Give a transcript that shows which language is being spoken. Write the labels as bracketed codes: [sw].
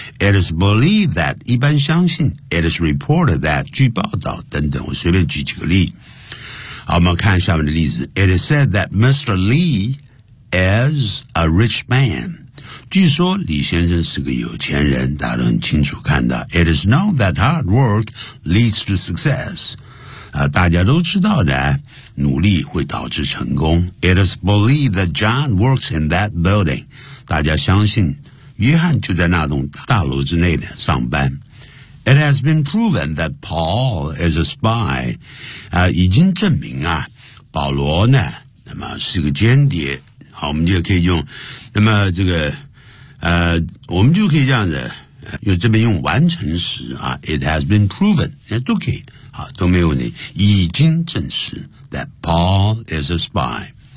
[en] It is believed that [zh] 一般相信。 [en] It is reported that [zh] 据报道等等，我随便举几个例。好，我们看下面的例子。 [en] It is said that Mr. Lee is a rich man. [zh] 据说李先生是个有钱人，大家都很清楚看到。 [en] It is known that hard work leads to success. [zh] 大家都知道的，努力会导致成功。 [en] It is believed that John works in that building. [zh] 大家相信约翰就在那栋大楼之内的上班。 [en] It has been proven that Paul is a spy. [zh] 已经证明啊，保罗呢，那么是个间谍。好，我们就可以用，那么这个，我们就可以这样子，因为这边用完成时啊 ， [en] it has been proven， [zh] 都可以啊，都没有问题，已经证实 [en] that Paul is a spy。